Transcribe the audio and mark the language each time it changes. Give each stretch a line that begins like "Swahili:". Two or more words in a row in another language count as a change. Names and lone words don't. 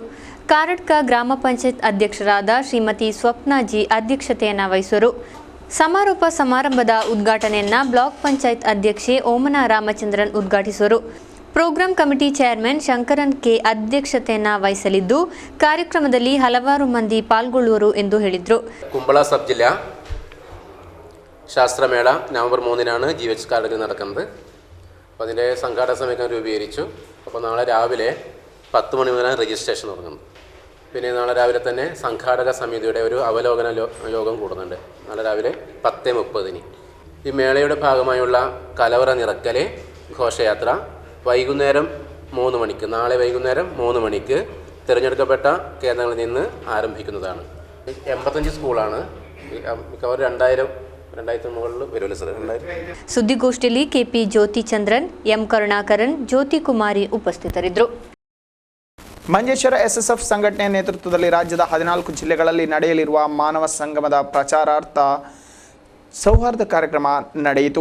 Kannada: ಕಾರಡ್ಕ ಗ್ರಾಮ ಪಂಚಾಯತ್ ಅಧ್ಯಕ್ಷರಾದ ಶ್ರೀಮತಿ ಸ್ವಪ್ನಾಜಿ ಅಧ್ಯಕ್ಷತೆಯನ್ನು ವಹಿಸುವರು. ಸಮಾರೋಪ ಸಮಾರಂಭದ ಉದ್ಘಾಟನೆಯನ್ನು ಬ್ಲಾಕ್ ಪಂಚಾಯತ್ ಅಧ್ಯಕ್ಷೆ ಓಮನಾ ರಾಮಚಂದ್ರನ್ ಉದ್ಘಾಟಿಸುವರು.
English: program committee chairman
Kannada: ಶಂಕರನ್ ಕೆ ಅಧ್ಯಕ್ಷತೆಯನ್ನು ವಹಿಸಲಿದ್ದು ಕಾರ್ಯಕ್ರಮದಲ್ಲಿ ಹಲವಾರು ಮಂದಿ ಪಾಲ್ಗೊಳ್ಳುವರು ಎಂದು ಹೇಳಿದರು.
Malayalam: കുമ്പള സബ് ജില്ലാ ശാസ്ത്രമേള നവംബർ 3-നാണ് GH കാർഡിൽ നടക്കുന്നത്. അപ്പോൾ അതിൻ്റെ സംഘാടക സമിതി രൂപീകരിച്ചു. അപ്പോൾ നാളെ രാവിലെ 10 മണി മുതലാണ് രജിസ്ട്രേഷൻ തുടങ്ങുന്നത്. പിന്നെ നാളെ രാവിലെ തന്നെ സംഘാടക സമിതിയുടെ ഒരു അവലോകന യോഗം കൂടുന്നുണ്ട്. നാളെ രാവിലെ 10:30. ഈ മേളയുടെ ഭാഗമായുള്ള കലവറ നിറക്കൽ ഘോഷയാത്ര വൈകുന്നേരം 3 മണിക്ക്, നാളെ വൈകുന്നേരം 3 മണിക്ക് തിരഞ്ഞെടുക്കപ്പെട്ട കേന്ദ്രങ്ങളിൽ നിന്ന് ആരംഭിക്കുന്നതാണ്. 85 സ്കൂളാണ്. മിക്കവാറും 2000 മുകളിൽ വരുമല്ലോ സർ.
Kannada: ಸುದ್ದಿಗೋಷ್ಠಿಯಲ್ಲಿ ಕೆಪಿ ಜ್ಯೋತಿ ಚಂದ್ರನ್, ಎಂ ಕರುಣಾಕರನ್, ಜ್ಯೋತಿ ಕುಮಾರಿ ಉಪಸ್ಥಿತರಿದ್ದರು. ಮಂಜೇಶ್ವರ ಎಸ್ಎಸ್ಎಫ್ ಸಂಘಟನೆಯ ನೇತೃತ್ವದಲ್ಲಿ ರಾಜ್ಯದ 14 ಜಿಲ್ಲೆಗಳಲ್ಲಿ ನಡೆಯಲಿರುವ ಮಾನವ ಸಂಗಮದ ಪ್ರಚಾರಾರ್ಥ ಸೌಹಾರ್ದ ಕಾರ್ಯಕ್ರಮ ನಡೆಯಿತು.